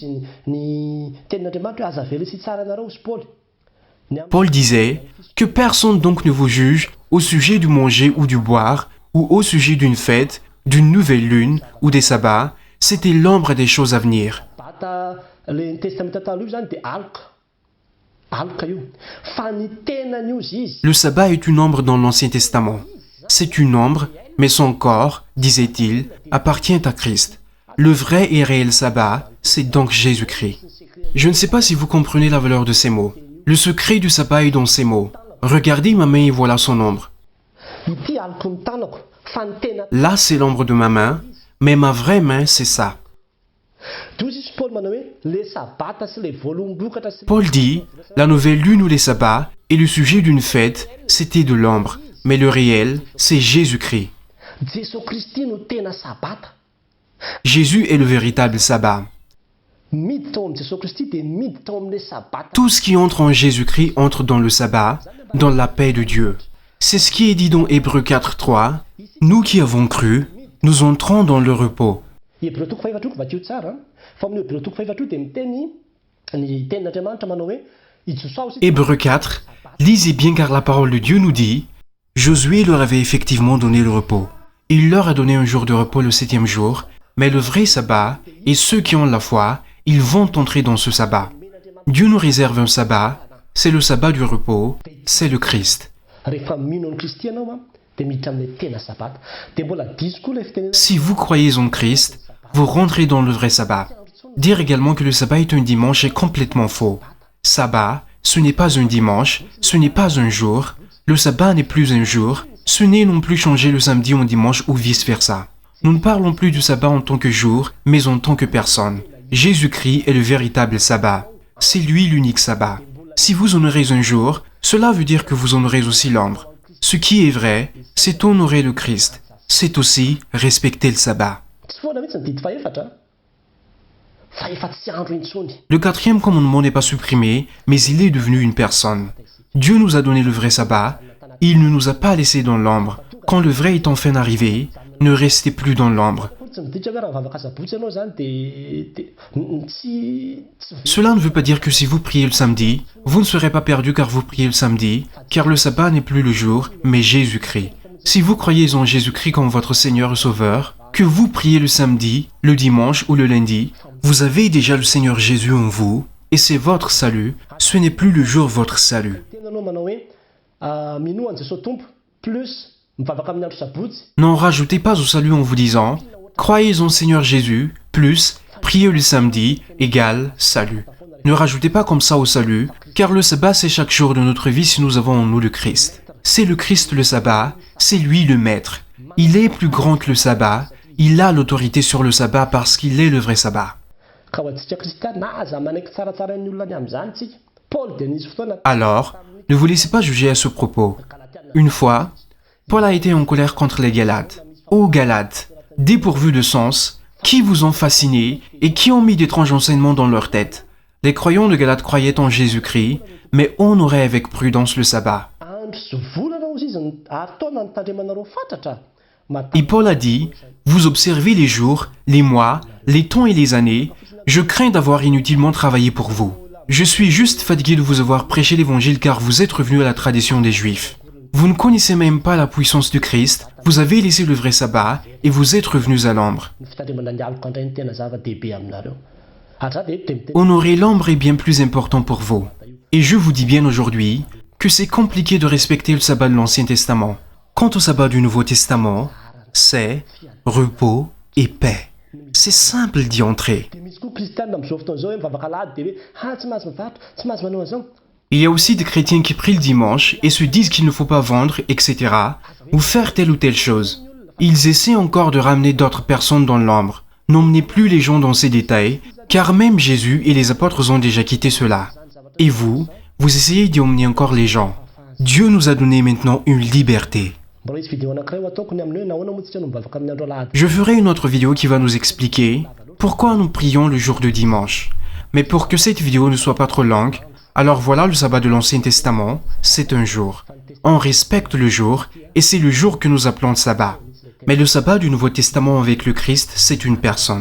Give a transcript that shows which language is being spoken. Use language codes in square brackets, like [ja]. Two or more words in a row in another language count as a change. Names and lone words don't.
[fr] Paul disait que personne donc ne vous juge au sujet du manger ou du boire, ou au sujet d'une fête, d'une nouvelle lune ou des sabbats, c'était l'ombre des choses à venir. [mg] le testamenta taloha io zany dia aloka. Aloka io. Fa ny tenany ozy izy. [fr] Le sabbat est une ombre dans l'Ancien Testament. C'est une ombre, mais son corps, disait-il, appartient à Christ. Le vrai et réel sabbat, c'est donc Jésus-Christ. Je ne sais pas si vous comprenez la valeur de ces mots. Le secret du sabbat est dans ces mots. Regardez ma main et voilà son ombre. [mg] Ity aloko ny tanako. Fa ny tena. [fr] Là, c'est l'ombre de ma main, mais ma vraie main, c'est ça. [mg] Toy izy Paul manao hoe le sabata sy le volom-bokatra sy [fr] Paul dit, la nouvelle lune ou les sabbats et le sujet d'une fête, c'était de l'ombre, mais le réel, c'est Jésus-Christ. [mg] Jesosy Kristy no tena sabata. [fr] Jésus est le véritable sabbat. [mg] Miditra ao amin'ny Jesosy Kristy dia miditra ao amin'ilay sabata. [fr] Tout ce qui entre en Jésus-Christ entre dans le sabbat, dans la paix de Dieu. C'est ce qui est dit dans Hébreux 4:3. Nous qui avons cru, nous entrons dans le repos. [mg] Hébreu toko faefatra io vaky io tsara. Fa amin'ny Hébreu toko faefatra io dia miteny ny tenin'Andriamanitra manao hoe i Jesosy. [fr] Hébreux 4, lisez bien car la parole de Dieu nous dit, Josué leur avait effectivement donné le repos. Il leur a donné un jour de repos le 7e jour, mais le vrai sabbat, et ceux qui ont la foi, ils vont entrer dans ce sabbat. Dieu nous réserve un sabbat, c'est le sabbat du repos, c'est le Christ. [mg] Rehefa mino ny Kristy ianao dia miditra amin'ilay tena sabata. Dia mbola diso koa ilay fitenenana. [fr] Si vous croyez en Christ, vous rentrez dans le vrai sabbat. Dire également que le sabbat est un dimanche est complètement faux. Sabbat, ce n'est pas un dimanche, ce n'est pas un jour. Le sabbat n'est plus un jour, ce n'est non plus changer le samedi en dimanche ou vice-versa. Nous ne parlons plus du sabbat en tant que jour, mais en tant que personne. Jésus-Christ est le véritable sabbat. C'est lui l'unique sabbat. Si vous honorez un jour, cela veut dire que vous honorez aussi l'ombre. Ce qui est vrai, c'est honorer le Christ. C'est aussi respecter le sabbat. [mg] Tsy foana mihitsy ny didy faefatra. Fahefatsy sy andro intsony. [fr] Le 4e commandement n'est pas supprimé, mais il est devenu une personne. Dieu nous a donné le vrai sabbat, il ne nous a pas laissés dans l'ombre. Quand le vrai est enfin arrivé, ne restez plus dans l'ombre. [mg] Tsy midika hoe raha mivavaka sabotsy ianao zany dia tsy [fr] Cela ne veut pas dire que si vous priez le samedi, vous ne serez pas perdu car vous priez le samedi, car le sabbat n'est plus le jour, mais Jésus-Christ. Si vous croyez en Jésus-Christ comme votre Seigneur et Sauveur, que vous priez le samedi, le dimanche ou le lundi, vous avez déjà le Seigneur Jésus en vous, et c'est votre salut, ce n'est plus le jour votre salut. [mg] tenanao manao hoe minoa an' Jesosy Tompo plus mivavaka amin'ny andro sabotsy. [fr] N'en rajoutez pas au salut en vous disant « Croyez en Seigneur Jésus, plus priez le samedi, égale salut ». Ne rajoutez pas comme ça au salut, car le sabbat c'est chaque jour de notre vie si nous avons en nous le Christ. C'est le Christ le sabbat, c'est lui le maître. Il est plus grand que le sabbat, il a l'autorité sur le sabbat parce qu'il est le vrai sabbat. [mg] Ka ho antsika kristiana na aza manaiky tsaratsara ny olona any amin'izany tsika. Paul dia nisy fotoana [fr] Alors, ne vous laissez pas juger à ce propos. Une fois, Paul a été en colère contre les Galates. Ô Galates, dépourvus de sens, qui vous ont fascinés et qui ont mis d'étranges enseignements dans leur tête. Les croyants de Galates croyaient en Jésus-Christ, mais honoraient avec prudence le sabbat. [mg] andro sy volana ozy izy ary taona nitandremanareo fatratra. [fr] Et Paul a dit, vous observez les jours, les mois, les temps et les années, je crains d'avoir inutilement travaillé pour vous. Je suis juste fatigué de vous avoir prêché l'évangile car vous êtes revenu à la tradition des Juifs. Vous ne connaissez même pas la puissance du Christ, vous avez laissé le vrai sabbat et vous êtes revenus à l'ombre. [mg] Ny fitandremana ny aloko andray ny tena zava-dehibe aminareo. Ary za dia eto dia miteny [fr] Honorer l'ombre est bien plus important pour vous. Et je vous dis bien aujourd'hui que c'est compliqué de respecter le sabbat de l'Ancien Testament. Quant au sabbat du Nouveau Testament, c'est repos et paix. C'est simple d'y entrer. [mg] dia misy koa kristianina amin'izao fotoana izao hoe mivavaka alahady dia hoe tsy mahazo mivatra, tsy mahazo manao an'izao. [fr] Il y a aussi des chrétiens qui prient le dimanche et se disent qu'il ne faut pas vendre, etc. ou faire telle ou telle chose. Ils essaient encore de ramener d'autres personnes dans l'ombre. N'emmenez plus les gens dans ces détails, car même Jésus et les apôtres ont déjà quitté cela. Et vous essayez d'y emmener encore les gens. Dieu nous a donné maintenant une liberté. [mg] Mbola hisy vidéo anankiray ho ataoko ny amin'ny hoe nahoana moa tsika no mivavaka amin'ny andro alahady. [fr] Je ferai une autre vidéo qui va nous expliquer pourquoi nous prions le jour de dimanche. Mais pour que cette vidéo ne soit pas trop longue, alors voilà le sabbat de l'Ancien Testament, c'est un jour. On respecte le jour et c'est le jour que nous appelons sabbat. Mais le sabbat du Nouveau Testament avec le Christ, c'est une personne.